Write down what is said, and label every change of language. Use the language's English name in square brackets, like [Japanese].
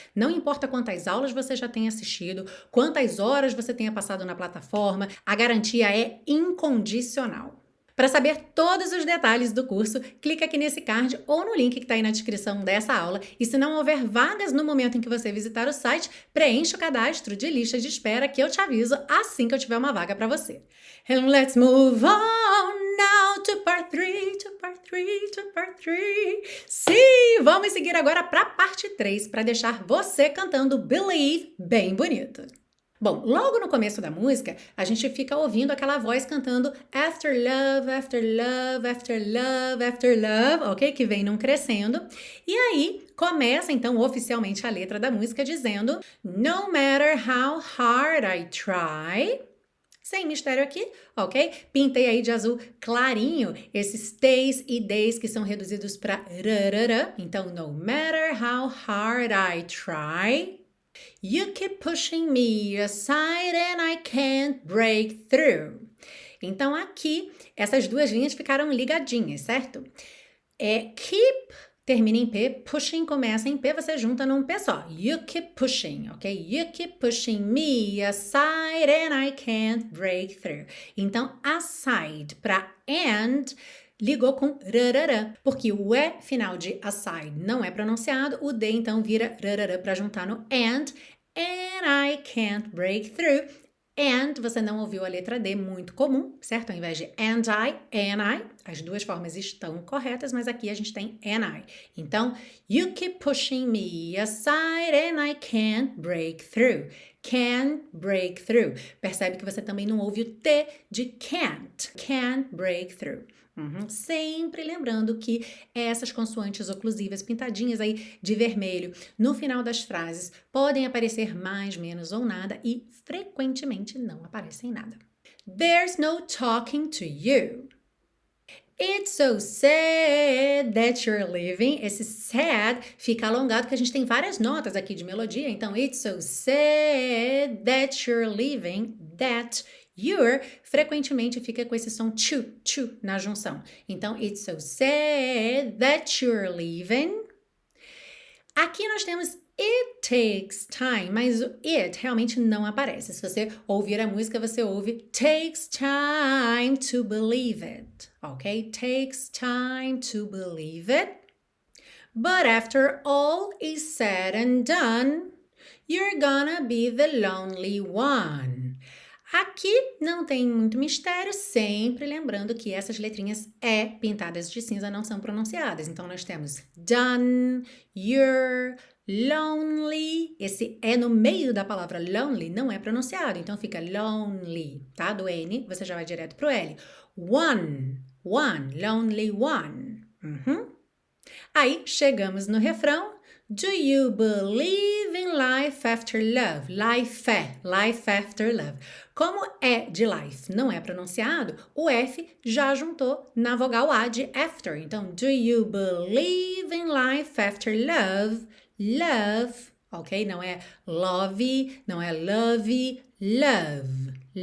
[Portuguese] Não importa quantas aulas você já tenha assistido, quantas horas você tenha passado na plataforma, a garantia é incondicional. Para saber todos os detalhes do curso, clica aqui nesse card ou no link que está aí na descrição dessa aula. E se não houver vagas no momento em que você visitar o site, preencha o cadastro de lista de espera que eu te aviso assim que eu tiver uma vaga para você. [English] And let's move on now to part 3, to part 3, to part 3. [Portuguese] Sim, vamos seguir agora para a parte 3 para deixar você cantando Believe bem bonito. Bom, logo no começo da música, a gente fica ouvindo aquela voz cantando [English] After Love, After Love, After Love, [Portuguese] After Love, ok? Que vem num crescendo. E aí, começa então oficialmente a letra da música dizendo [English] No matter how hard I try. [Portuguese] Sem mistério aqui, ok? Pintei aí de azul clarinho esses T's e D's que são reduzidos para rarara. [English] Então, no matter how hard I try. You keep pushing me aside and I can't break through. [Portuguese] Então, aqui, essas duas linhas ficaram ligadinhas, certo? Keep termina em P, pushing começa em P, você junta num P só. [English] You keep pushing, ok? You keep pushing me aside and I can't break through. [Portuguese] Então, aside para and ligou com rarará, porque o E final de aside não é pronunciado, o D então vira rarará para juntar no and I can't break through. And, você não ouviu a letra D, muito comum, certo? Ao invés de and I, as duas formas estão corretas, mas aqui a gente tem and I. [English] Então, you keep pushing me aside and I can't break through. Can't break through. [Portuguese] Percebe que você também não ouve o T de can't. Can't break through. Sempre lembrando que essas consoantes oclusivas pintadinhas aí de vermelho no final das frases podem aparecer mais, menos ou nada e frequentemente não aparecem nada. [English] There's no talking to you. It's so sad that you're leaving. [Portuguese] Esse sad fica alongado porque a gente tem várias notas aqui de melodia. [English] Então, it's so sad that you're leaving. [Portuguese] That you're frequentemente fica com esse som chu na junção. [English] Então, it's so sad that you're leaving. [Portuguese] Aqui nós temos [English] it takes time, [Portuguese] mas o it realmente não aparece. Se você ouvir a música, você ouve [English] takes time to believe it, [Portuguese] ok? [English] Takes time to believe it. But after all is said and done, you're gonna be the lonely one. [Portuguese] Aqui não tem muito mistério, sempre lembrando que essas letrinhas E pintadas de cinza não são pronunciadas. Então, nós temos done, you're, lonely. Esse E no meio da palavra lonely não é pronunciado, então fica lonely, tá? Do N, você já vai direto pro L. [English] One, lonely one. [Portuguese] Aí, chegamos no refrão. [English] Do you believe in life after love? Life after love. [Portuguese] Como é de life não é pronunciado, o F já juntou na vogal A de after. [English] Então, do you believe in life after love? Love, ok? [Portuguese] Não é love, não é love, love.